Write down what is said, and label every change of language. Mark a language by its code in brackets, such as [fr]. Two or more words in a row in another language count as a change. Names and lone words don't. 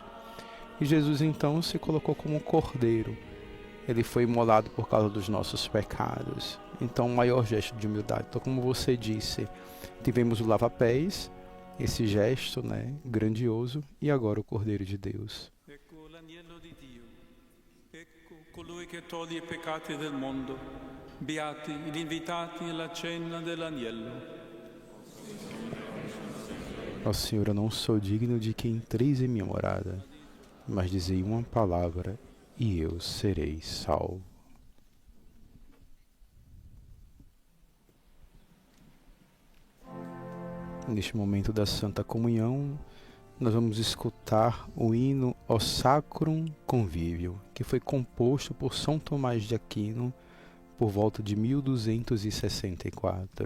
[pt] E Jesus então se colocou como um cordeiro. Ele foi imolado por causa dos nossos pecados. Então, o maior gesto de humildade. Então, como você disse, tivemos o lava-pés, esse gesto, né, grandioso, e agora o Cordeiro de Deus. [it] Colui che toglie i peccati del mondo, beati gli invitati alla cena dell'agnello. [pt] Ó Senhor, eu não sou digno de que entreis em minha morada, mas dizei uma palavra e eu serei salvo. Neste momento da Santa Comunhão, nós vamos escutar o hino O Sacrum Convivio, que foi composto por São Tomás de Aquino por volta de 1264.